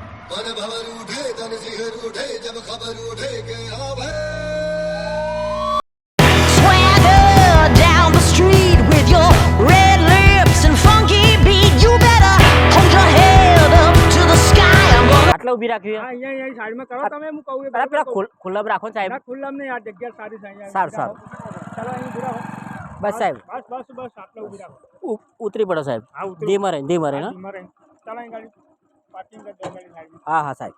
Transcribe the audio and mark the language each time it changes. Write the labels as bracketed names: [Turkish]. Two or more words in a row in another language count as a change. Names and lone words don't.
[Hindi] मन भवर उठे तन सिहर उठे जब खबर उठे के हाँ भाई [English] Swagger down the street with your red lips and funky beat. You better hold your head up to the sky. I'm gonna [Gujarati] આટલા ઊભી રાખવી હા અહીંયા સાઈડમાં કરો તમે હું કહું એ પેલા બરાબર કહું. ખુલ્લા રાખો ને સાહેબ ના ખુલ્લામ નહીં આ જગ્યા સારી છે અહીંયા સારું, ચાલો અહીં ઊભી રાખો બસ સાહેબ બસ બસ બસ આટલા ઊભી રાખો ઉતરી પડો સાહેબ હા ઉતરો ધીમા રહે ને હા, ધીમા રહી. ચાલો અહીં ગાડી પાર્કિંગ કરી દો ગાડી સાઈડમાં હા હા સાહેબ